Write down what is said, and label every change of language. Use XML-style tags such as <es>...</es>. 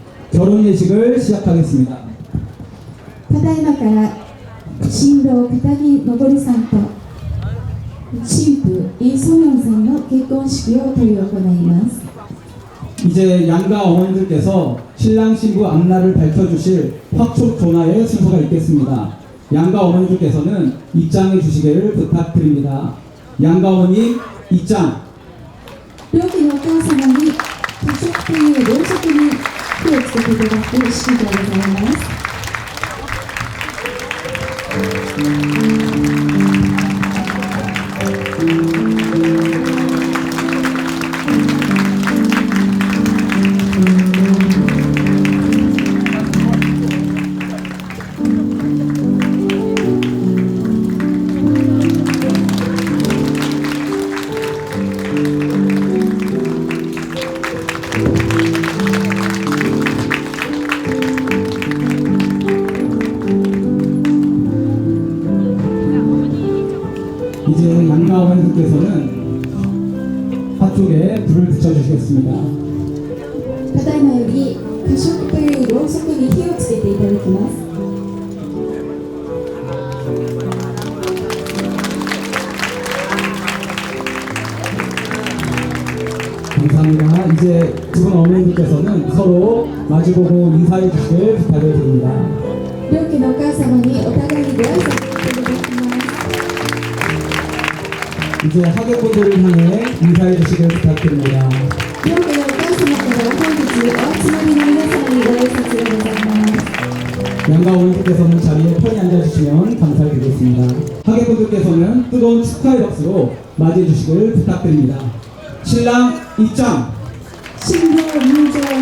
<ko>결혼 예식을 시작하겠습니다.</ko> <ja>ただいまから新郎片木昇さんと新婦イ・ソニョンさんの結婚式を執り行います。</ja> <ko>이제 양가 어머니들께서 신랑 신부 앞날을 밝혀주실 확촉 조나의 순서가 있겠습니다. 양가 어머니들께서는 입장해 주시기를 부탁드립니다. 양가 어머님 입장.</ko> <ja>両家のお母様に多色というろうそくに火をつけていただく式でございます。</ja> <ko>이제 양가 어머니들께서는 화촉에 불을 붙여주시겠습니다.</ko> <ja>ただいまより多色というろうそくに火をつけていただきます。</ja> <ko>감사합니다. 이제 두 분 어머니들께서는 서로 마주보고 인사해 주시길 부탁드립니다.</ko> <ja>両家のお母様にお互いにご挨拶していただきます。</ja> <ko>이제 하객분들을 향해 인사해 주시길 부탁드립니다.</ko> <ja>両家のお母様から本日お集まりの皆様にご挨拶がございます。</ja> <ko>양가 어머니께서는 자리에 편히 앉아주시면 감사드리겠습니다. 하객분들께서는 뜨거운 축하의 박수로 맞이해 주시길 부탁드립니다. 신랑 입장!</ko> <ja>新郎入場。</ja>